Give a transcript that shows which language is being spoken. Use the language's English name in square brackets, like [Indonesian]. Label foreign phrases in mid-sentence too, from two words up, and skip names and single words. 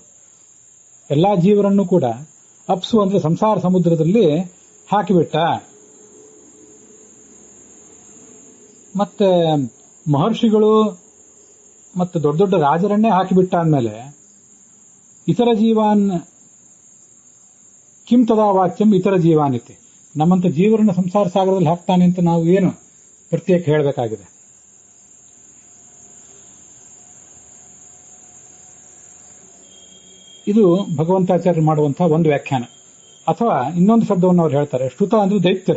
[Kannada] ಎಲ್ಲಾ ಜೀವರನ್ನು ಕೂಡ ಅಪ್ಸು ಅಂದ್ರೆ ಸಂಸಾರ ಸಮುದ್ರದಲ್ಲಿ ಹಾಕಿಬಿಟ್ಟ. ಮತ್ತೆ ಮಹರ್ಷಿಗಳು ಮತ್ತೆ ದೊಡ್ಡ ದೊಡ್ಡ ರಾಜರನ್ನೇ ಹಾಕಿಬಿಟ್ಟ ಅಂದಮೇಲೆ [Sanskrit] ಇತರ ಜೀವಾನ್ ಕಿಂ ತದಾ ವಾಚ್ಯಂ ಇತರ ಜೀವಾನಿತಿ, [Kannada] ನಮ್ಮಂತ ಜೀವರನ್ನ ಸಂಸಾರ ಸಾಗರದಲ್ಲಿ ಹಾಕ್ತಾನೆ ಅಂತ ನಾವು ಏನು ಪ್ರತ್ಯೇಕ ಹೇಳಬೇಕಾಗಿದೆ. ಇದು ಭಗವಂತಾಚಾರ್ಯರು ಮಾಡುವಂತಹ ಒಂದು ವ್ಯಾಖ್ಯಾನ. ಅಥವಾ ಇನ್ನೊಂದು ಶಬ್ದವನ್ನು ಅವರು ಹೇಳ್ತಾರೆ, ಶ್ರುತ ಅಂದ್ರೆ ದೈತ್ಯರು.